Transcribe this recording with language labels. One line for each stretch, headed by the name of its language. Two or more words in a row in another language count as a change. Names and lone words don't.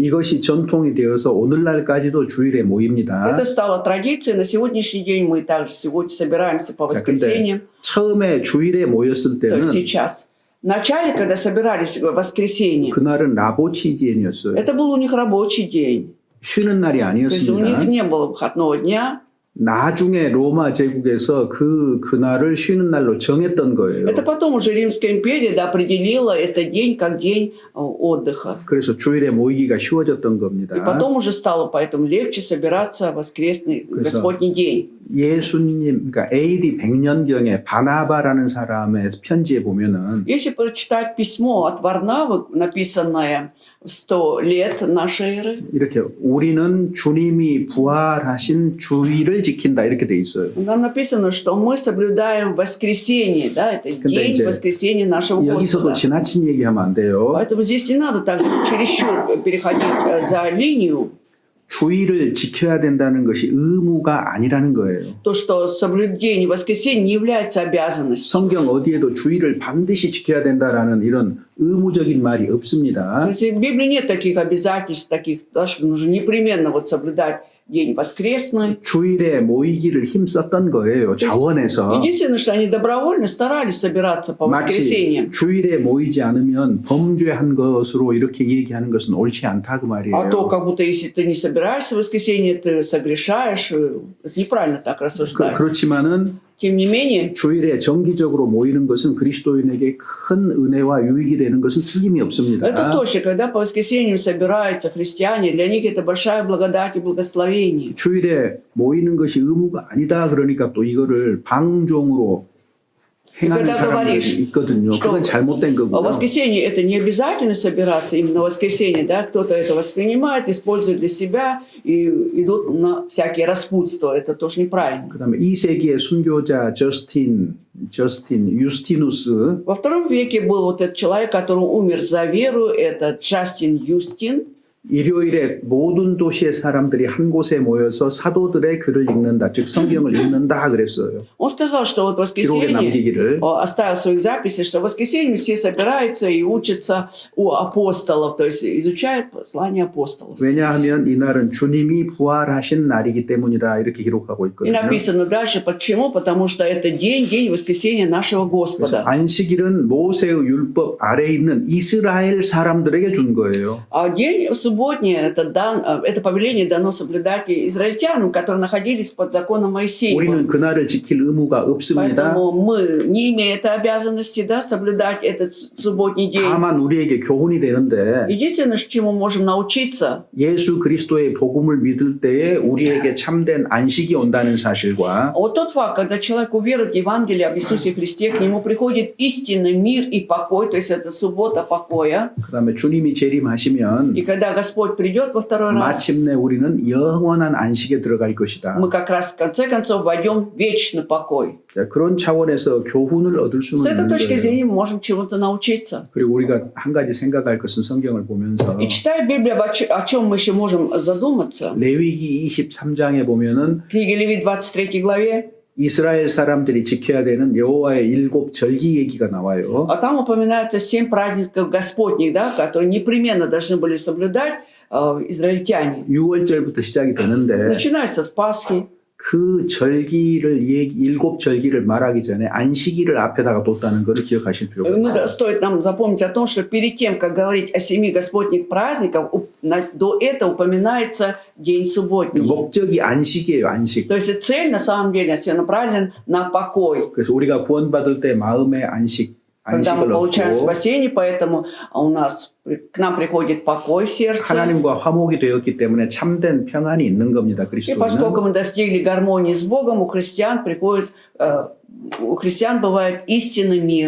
Korean: 이것이 전통이 되어서 오늘날까지도 주일에 모입니다.
Russian: Это стало традицией. На сегодняшний день мы также сегодня собираемся по воскресеньям.
Korean: 처음에 주일에 모였을
Russian: То
Korean: 때는
Russian: есть сейчас. Вначале, когда собирались в воскресенье,
Korean: 그날은 라보치지엔이었어요.
Russian: это был у них рабочий день.
Korean: 쉬는 날이
Russian: То есть у них
Korean: 아니었습니다.
Russian: не было выходного дня.
Korean: 나중에 로마 제국에서 그날을 쉬는 날로 정했던 거예요.
Russian: Это потом уже Римская империя определила этот день как день отдыха.
Korean: 그래서 주일에 모이기가 쉬워졌던
Russian: И
Korean: 겁니다.
Russian: потом уже стало поэтому легче собираться в воскресный
Korean: 그래서
Russian: Господний день.
Korean: 예수님, 그러니까 AD 100년경에 바나바라는 사람의 편지에 보면은
Russian: Если прочитать письмо от Варнавы, написанное в 100 лет нашей эры,
Korean: 이렇게 우리는 주님이 부활하신 주일을 지킨다 이렇게 돼 있어요.
Russian: там написано, что мы соблюдаем воскресенье, да, это
Korean: 근데
Russian: день
Korean: 이제
Russian: воскресения нашего
Korean: 여기서도
Russian: Господа.
Korean: 지나친 얘기하면 안 돼요.
Russian: Поэтому здесь не надо так чересчур переходить за линию.
Korean: 주일을 지켜야 된다는 것이 의무가 아니라는 거예요.
Russian: То, что соблюдение воскресенья не является обязанностью.
Korean: 성경 어디에도 주일을 반드시 지켜야 된다라는 이런 의무적인 말이
Russian: То
Korean: 없습니다.
Russian: есть в Библии нет таких обязательств, таких, да, что нужно непременно вот соблюдать день воскресный.
Korean: 주일에 모이기를 힘썼던 거예요. 자원에서.
Russian: Единственное, что они добровольно старались собираться по
Korean: 마치
Russian: воскресеньям.
Korean: 주일에 모이지 않으면 범죄한 것으로 이렇게 얘기하는 것은 옳지 않다 그
Russian: А
Korean: 말이에요.
Russian: то, как будто если ты не собираешься в воскресенье, ты согрешаешь. Это неправильно так рассуждать.
Korean: 그렇지만은
Russian: Тем не менее,
Korean: 주일에 정기적으로 모이는 것은 그리스도인에게 큰 은혜와 유익이 되는 것은 틀림이 없습니다.
Russian: это точно, когда по воскресеньям собираются христиане, для них это большая благодать и благословение.
Korean: 주일에 모이는 것이 의무가 아니다 그러니까 또 이거를 방종으로 행하는
Russian: когда
Korean: 사람들이
Russian: говоришь,
Korean: 있거든요.
Russian: что
Korean: 그건 잘못된
Russian: в
Korean: 거고요.
Russian: воскресенье это не обязательно собираться именно в воскресенье, да, кто-то это воспринимает, использует для себя и идут на всякие распутства, это тоже неправильно.
Korean: 그다음에 2세기의 순교자 유스티누스
Russian: Во II веке был вот этот человек, который умер за веру, это Джастин Юстин.
Korean: 일요일에 모든 도시의 사람들이 한 곳에 모여서 사도들의 글을 읽는다, 즉 성경을 읽는다 그랬어요.
Russian: Он сказал, что вот в
Korean: 기록에
Russian: воскресенье
Korean: 남기기를.
Russian: оставил в своих записях, что в воскресенье все собираются и учатся у апостолов, то есть изучают послание апостолов.
Korean: 왜냐하면 이날은 주님이 부활하신 날이기 때문이다 이렇게 기록하고
Russian: И
Korean: 있거든요.
Russian: написано дальше, почему? Потому что это день воскресения нашего
Korean: 그래서
Russian: Господа.
Korean: 안식일은 모세의 율법 아래에 있는 이스라엘 사람들에게 준 거예요.
Russian: А день субботний, это повеление дано соблюдать израильтянам, которые находились под законом Моисея.
Korean: 우리는 그날을 지킬 의무가 없습니다.
Russian: Поэтому мы не имеем этой обязанности, да, соблюдать этот субботний день.
Korean: 다만 우리에게 교훈이 되는데
Russian: Единственное, чему можем научиться,
Korean: 예수 그리스도의 복음을 믿을 때에 우리에게 참된 안식이 온다는 사실과
Russian: вот тот факт, когда человек уверует в Евангелие об Иисусе Христе, к нему приходит истинный мир и покой, то есть это суббота покоя.
Korean: 그다음에 주님이 재림하시면
Russian: И когда Господь придет во второй раз,
Korean: 마침내 우리는 영원한 안식에 들어갈 것이다.
Russian: мы как раз в конце концов войдем в вечный покой.
Korean: 자, 그런 차원에서 교훈을 얻을 수는
Russian: С этой
Korean: 있는
Russian: точки
Korean: 거예요.
Russian: зрения мы можем чему-то научиться.
Korean: 그리고 우리가 한 가지 생각할 것은 성경을 보면서
Russian: И читая Библию, о чем мы еще можем задуматься,
Korean: 레위기 23장에 보면은
Russian: в книге Левит 23 главе,
Korean: 이스라엘 사람들이 지켜야 되는 여호와의 7 절기 얘기가 나와요.
Russian: а там упоминается 7 праздников Господних, да, которые непременно должны были соблюдать израильтяне.
Korean: 6월절부터 시작이 되는데
Russian: Начинается с Пасхи.
Korean: 그 절기를 7 절기를 말하기 전에 안식일을 앞에다가 뒀다는 것을 기억하실 필요가 있어요.
Russian: Стоит нам запомнить о том, что перед тем, как говорить о 7 Господних праздниках, до этого упоминается день субботний.
Korean: 목적이 안식이에요, 안식.
Russian: То есть цель на самом деле все направлена на покой.
Korean: 그래서 우리가 구원받을 때 마음의
Russian: Когда мы
Korean: 안식을
Russian: получаем
Korean: 얻고
Russian: спасение, поэтому к нам приходит покой в сердце.
Korean: 하나님과 화목이 되었기 때문에 참된 평안이 있는 겁니다.
Russian: И поскольку
Korean: 그리스도는.
Russian: мы достигли гармонии с Богом, у христиан бывает истинный мир.